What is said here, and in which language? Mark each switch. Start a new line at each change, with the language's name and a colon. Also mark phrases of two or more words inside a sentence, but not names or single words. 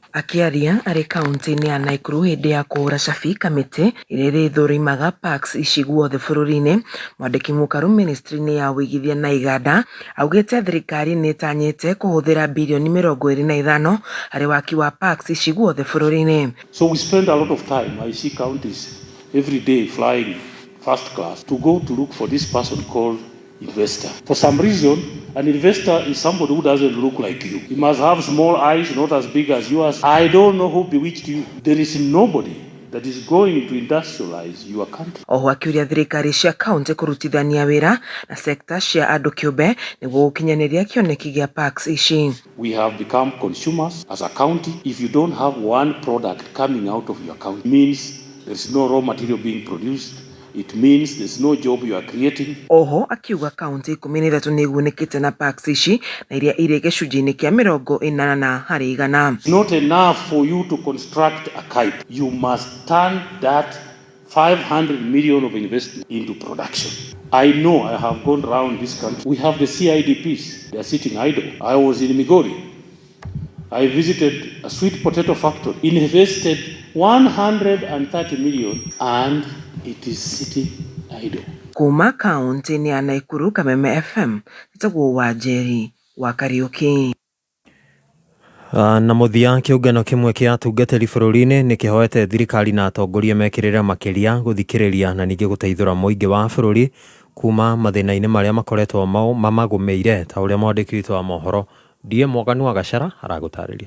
Kikuyu: Akĩaria arĩ kaunti-inĩ ya Naikuru hĩndĩ ya kũhũra cabi kamĩtĩ ĩrĩa ĩrĩthũrimaga parks ici guothe bũrũri-inĩ, mwandĩki mũkaru ministry-inĩ ya ũigithia na iganda augĩte thirikari nĩ ĩtanyĩte kũhũthĩra birioni 25 harĩ waki wa parks ici guothe bũrũri-inĩ.
English: So we spend a lot of time. I see counties every day flying first class to go to look for this person called investor. For some reason, an investor is somebody who doesn't look like you. He must have small eyes, not as big as yours. I don't know who bewitched you. There is nobody that is going to industrialize your country.
Kikuyu: Oho akiuria thirikari cia kaunti kũrutithania wĩra na sekta cia andũ kĩũmbe nĩguo gũkinyanĩria kĩoneki gĩa parks ici.
English: We have become consumers as a county. If you don't have one product coming out of your county, it means there's no raw material being produced. It means there's no job you are creating.
Kikuyu: Oho akiuga kaunti 13 nĩ ĩgunĩkĩte na parks ici na iria irĩ gĩcunjĩ-inĩ kĩa 80 harĩ 100.
English: It's not enough for you to construct a kite. You must turn that 500 million of investment into production. I know, I have gone around this country. We have the CIDPs. They are sitting idle. I was in Migori. I visited a sweet potato factory, invested 130 million and it is sitting idle.
Kikuyu: kuma kaunti-inĩ ya Naikuru. Kameme FM nĩtagwo Wanjeri wa Kariuki. Na muthia kĩũngano kĩmwe kĩa atungatĩri bũrũri-inĩ nĩ kĩhoete thirikari na atongoria mekĩrĩre makĩria gũthikĩrĩria na ningĩ gũteithũra mũingĩ wa bũrũri kuma mathĩna-inĩ marĩa makoretwo mamagũmĩire, ta ũrĩa mwandĩki witũ wa mohoro Die Mwaganu wa Gacara aragũtarĩria.